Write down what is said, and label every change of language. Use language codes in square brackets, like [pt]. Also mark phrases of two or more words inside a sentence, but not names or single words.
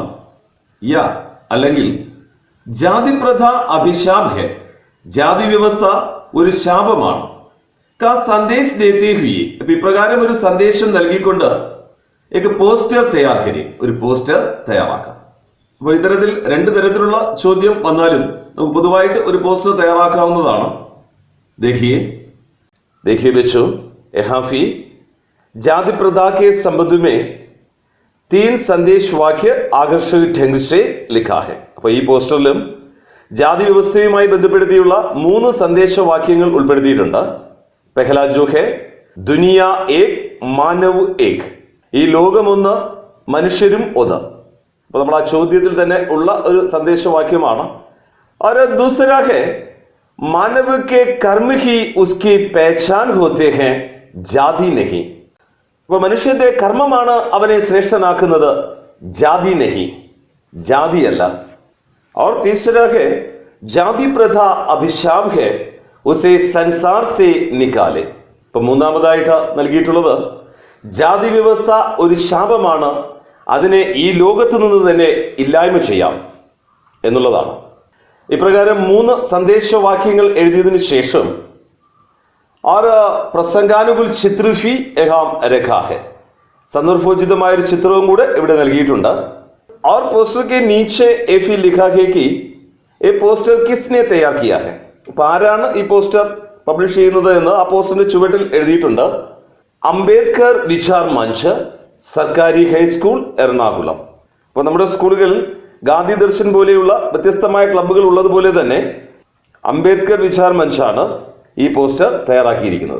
[ml] യാ അല്ലെങ്കിൽ [hi] जाति प्रथा अभिशाप है, [ml] ജാതി വ്യവസ്ഥ ഒരു ശാപമാണ്. [hi] का संदेश देते हुए, [ml] അപ്പൊ ഇപ്രകാരം ഒരു സന്ദേശം നൽകിക്കൊണ്ട് [hi] एक पोस्टर तैयार करें, [ml] ഒരു പോസ്റ്റർ തയ്യാറാക്കാം. അപ്പോൾ ഇത്തരത്തിൽ രണ്ട് തരത്തിലുള്ള ചോദ്യം വന്നാലും നമുക്ക് പൊതുവായിട്ട് ഒരു പോസ്റ്റർ തയ്യാറാക്കാവുന്നതാണ്. [hi] देखिए बच्चों, यहाँ भी जाति प्रथा के संबंध में 3 संदेश वाक्य आकर्षक ढंग से लिखा है. [ml] അപ്പോൾ ഈ പോസ്റ്ററിലും ജാതി വ്യവസ്ഥയുമായി ബന്ധപ്പെടുത്തിയുള്ള 3 സന്ദേശവാക്യങ്ങൾ ഉൾപ്പെടുത്തിയിട്ടുണ്ട്. [hi] पहला जो है दुनिया एक मानव एक, [ml] ഈ ലോകമൊന്ന് മനുഷ്യരും ഒന്ന്. അപ്പൊ നമ്മൾ ആ ചോദ്യത്തിൽ തന്നെ ഉള്ള ഒരു സന്ദേശവാക്യമാണ്. [hi] और दूसरा है मानव के कर्म ही उसकी पहचान होते हैं, जाति नहीं. [ml] അപ്പൊ മനുഷ്യന്റെ കർമ്മമാണ് അവനെ ശ്രേഷ്ഠനാക്കുന്നത്, [hi] जाति नहीं, [ml] ജാതിയല്ല. [hi] और तीसरा है जाति प्रथा अभिशाप है उसे संसार से निकाले. [ml] ഇപ്പൊ മൂന്നാമതായിട്ട് നൽകിയിട്ടുള്ളത് ജാതി വ്യവസ്ഥ ഒരു ശാപമാണ്, അതിനെ ഈ ലോകത്ത് നിന്ന് തന്നെ ഇല്ലായ്മ ചെയ്യാം എന്നുള്ളതാണ്. ഇപ്രകാരം 3 സന്ദേശവാക്യങ്ങൾ എഴുതിയതിനു ശേഷം [hi] और प्रसंगानुकूल चित्र भी यहाँ रखा है, [ml] സന്ദർഭോചിതമായ ഒരു ചിത്രവും കൂടെ ഇവിടെ നൽകിയിട്ടുണ്ട്. [hi] और पोस्टर के नीचे एफी लिखा है कि ये पोस्टर किसने तैयार किया है. [ml] അപ്പൊ ആരാണ് ഈ പോസ്റ്റർ പബ്ലിഷ് ചെയ്യുന്നത് എന്ന് ആ പോസ്റ്ററിന്റെ ചുവട്ടിൽ എഴുതിയിട്ടുണ്ട്. അംബേദ്കർ വിചാർ മഞ്ച്, സർക്കാരി ഹൈസ്കൂൾ, എറണാകുളം. അപ്പോൾ നമ്മുടെ സ്കൂളുകളിൽ ഗാന്ധി ദർശൻ പോലെയുള്ള വ്യത്യസ്തമായ ക്ലബ്ബുകൾ ഉള്ളതുപോലെ തന്നെ അംബേദ്കർ വിചാർ മഞ്ചാണ് ഈ പോസ്റ്റർ തയ്യാറാക്കിയിരിക്കുന്നത്.